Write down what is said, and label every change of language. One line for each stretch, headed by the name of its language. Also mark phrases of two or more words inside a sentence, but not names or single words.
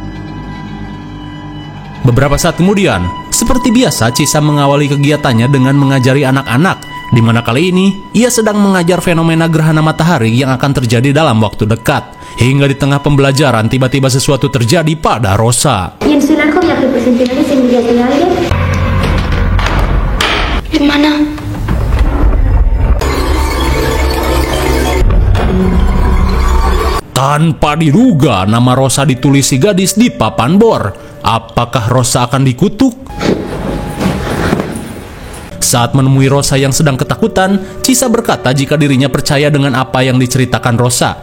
Indonesian: Beberapa saat kemudian, seperti biasa Chisa mengawali kegiatannya dengan mengajari anak-anak, di mana kali ini ia sedang mengajar fenomena gerhana matahari yang akan terjadi dalam waktu dekat. Hingga di tengah pembelajaran tiba-tiba sesuatu terjadi pada Rosa.
Spanish: Y en su largo viaje por centenares de millas de aire, Hermana.
Indonesian: Tanpa diduga, nama Rosa ditulis si gadis di papan bor. Apakah Rosa akan dikutuk? Saat menemui Rosa yang sedang ketakutan, Chisa berkata jika dirinya percaya dengan apa yang diceritakan Rosa.